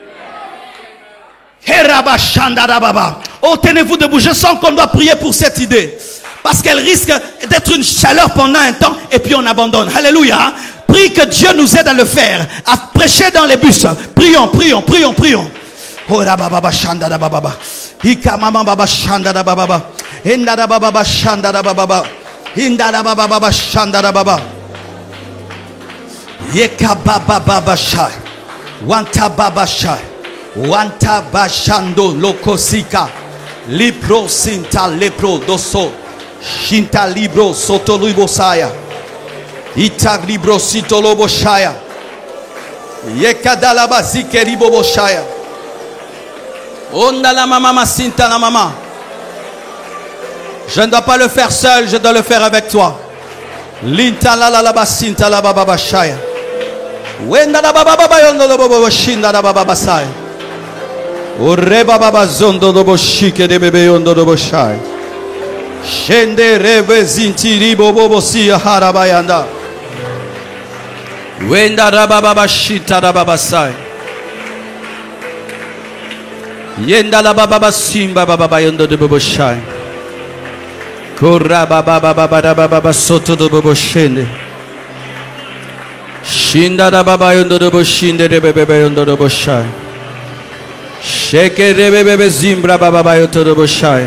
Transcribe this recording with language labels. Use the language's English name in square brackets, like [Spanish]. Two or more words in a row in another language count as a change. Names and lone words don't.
[French] Oh, tenez-vous debout. Je sens qu'on doit prier pour cette idée. Parce qu'elle risque d'être une chaleur pendant un temps et puis on abandonne. Alléluia. Prie que Dieu nous aide à le faire. À prêcher dans les bus. Prions, prions, prions, prions. Oh, rababa shanda da baba. Ika mama baba shanda da baba. Inda da baba shanda da baba. Inda da baba shanda da baba. Yeka baba baba shai. Wanta baba shai. Wanta bashando lokosika. Libro sinta lepro doso. Shinta libro soto luibo saya. Ita libro sito lobo shaya. Yeka dalaba zike ribo shaya. Onda la mama sinta la mama. Je ne dois pas le faire seul, je dois le faire avec toi. Linta la la basinta la baba bashaya. Wenda la baba baba yondo lo bobo shinda la baba basaya. Ore baba zondo do boshike de bebe yondo do boshaya. Shende rebe zintiri bobo sia harabayanda. Wenda la baba bashita la baba sai. Yenda la baba simba baba yondo do bobo shai. Korra baba baba baba baba soto do bobo shende. Shinda da baba yondo do boshinde de bebe yondo do boshai. Sheke rebe bebe zimbra baba yoto do boshai.